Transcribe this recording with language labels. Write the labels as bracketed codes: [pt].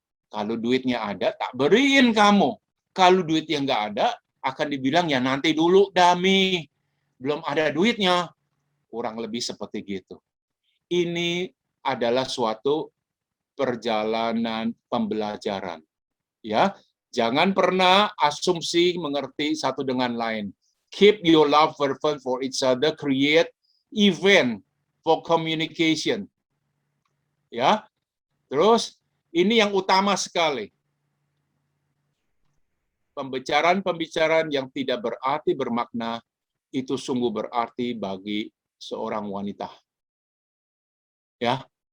[id] Kalau duitnya ada, tak beriin kamu. Kalau duitnya nggak ada, akan dibilang ya nanti dulu, Dami. belum ada duitnya. Kurang lebih seperti gitu. Ini adalah suatu perjalanan pembelajaran. Ya, jangan pernah asumsi mengerti satu dengan lain. [en] Keep your love fervent for each other. Create event for communication. [id] Ya, terus ini yang utama sekali. Pembicaraan-pembicaraan yang tidak berarti bermakna itu sungguh berarti bagi seorang wanita. Ya.